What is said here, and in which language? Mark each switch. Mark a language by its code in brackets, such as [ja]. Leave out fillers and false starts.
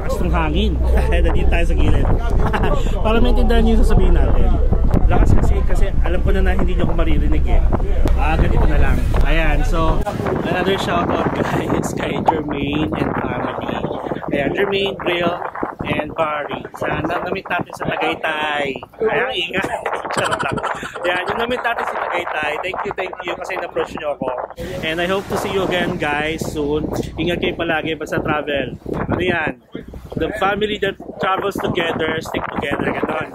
[tl] Hangin. Nandito tayo sa gilid. Para maintindihan nyo yung sasabihin natin. Lakas kasi alam ko na hindi nyo ako maririnig eh. Ganito na lang. [en] Ayan, so another shoutout guys kay Jermaine and family. Ayan, Jermaine, Brill, and Barry. [tl] Sana namit natin sa Tagaytay. Ayan, ingat. Charot lang. Ayan, yung namit natin sa Tagaytay. [en] Thank you [tl] kasi na-approach nyo ako. [en] And I hope to see you again guys soon. [tl] Ingat kayo palagi basta [en] travel. Ano yan? The family that travels together, stick together, gano'n.